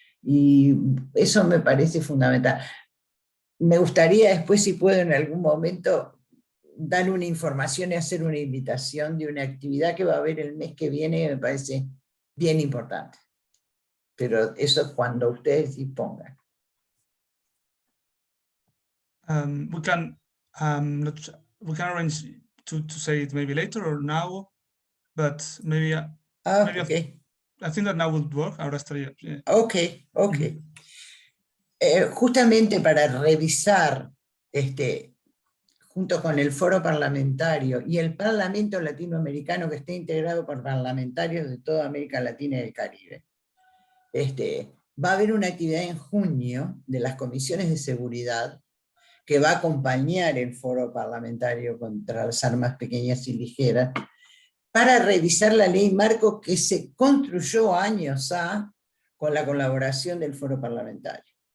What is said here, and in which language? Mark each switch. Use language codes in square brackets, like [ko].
[es] Y eso me parece fundamental. Me gustaría después, si puedo en algún momento, dar una información y hacer una invitación de una actividad que va a haber el mes que viene, me parece bien importante. Pero eso cuando ustedes dispongan. [en] We can arrange to say it maybe later or now, but maybe, Okay. I think that now would work. [es] Ahora estaría. Yeah. [en] Okay. [es] Justamente para revisar, junto con el foro parlamentario y el Parlamento Latinoamericano, que está integrado por parlamentarios de toda América Latina y el Caribe, va a haber una actividad en junio de las comisiones de seguridad que va a acompañar el foro parlamentario contra las armas pequeñas y ligeras, para revisar la ley marco que se construyó años con la colaboración del foro parlamentario.